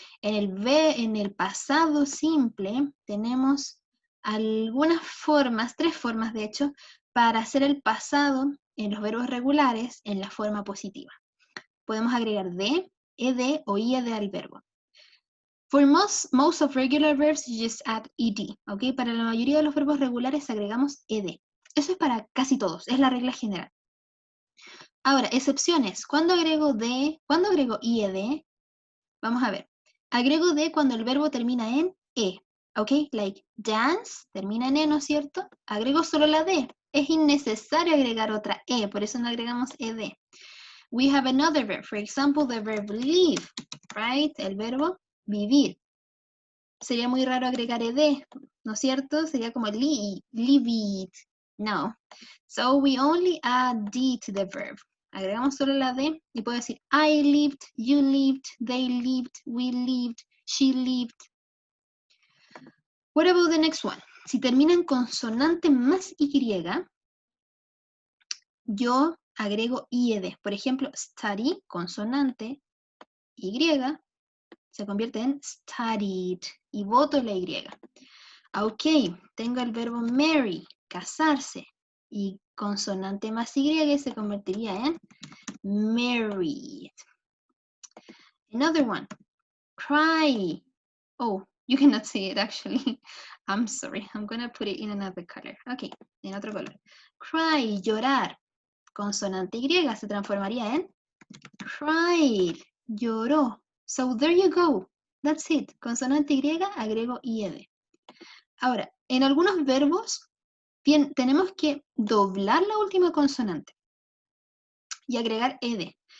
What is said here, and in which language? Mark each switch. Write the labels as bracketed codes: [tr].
[es] En el pasado simple tenemos algunas formas, 3 formas de hecho, para hacer el pasado en los verbos regulares en la forma positiva. Podemos agregar D, ED o IED al verbo. [en] For most of regular verbs, you just add ED, [es] ¿ok? Para la mayoría de los verbos regulares agregamos ED. Eso es para casi todos, es la regla general. Ahora, excepciones. ¿Cuándo agrego D? ¿Cuándo agrego IED? Vamos a ver. Agrego D cuando el verbo termina en E, ¿ok? [en] Like dance, [es] termina en E, ¿no es cierto? Agrego solo la D. Es innecesario agregar otra E, por eso no agregamos ED. [en] We have another verb, for example, the verb live, right? [es] El verbo vivir. Sería muy raro agregar ed, ¿no es cierto? Sería como [en] live it. No. So we only add d to the verb. [es] Agregamos solo la d y puedo decir [en] I lived, you lived, they lived, we lived, she lived. What about the next one? [es] Si termina en consonante más y, yo agrego ied. Por ejemplo, study, consonante, y, se convierte en studied y voto la y. Ok, tengo el verbo marry, casarse, y consonante más y se convertiría en married. [en] Another one, cry. Oh, you cannot see it actually. I'm sorry, I'm gonna put it in another color. [es] Ok, en otro color. Cry, llorar. Consonante y se transformaría en cried, lloró. [en] So there you go. That's it. [es] Consonante y agrego ied. Ahora, en algunos verbos tenemos que doblar la última consonante y agregar ed.